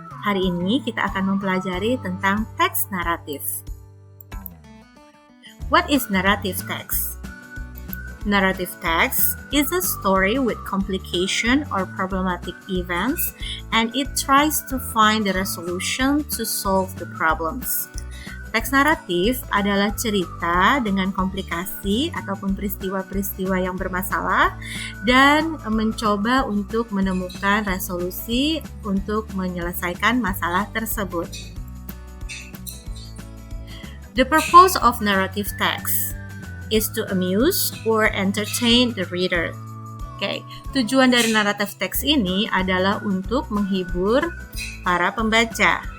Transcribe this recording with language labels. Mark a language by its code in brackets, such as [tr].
[id] Hari ini kita akan mempelajari tentang teks naratif. [en] What is narrative text? Narrative text is a story with complication or problematic events, and it tries to find the resolution to solve the problems. [id] Teks naratif adalah cerita dengan komplikasi ataupun peristiwa-peristiwa yang bermasalah dan mencoba untuk menemukan resolusi untuk menyelesaikan masalah tersebut. [en] The purpose of narrative text is to amuse or entertain the reader. [id] Tujuan dari naratif teks ini adalah untuk menghibur para pembaca.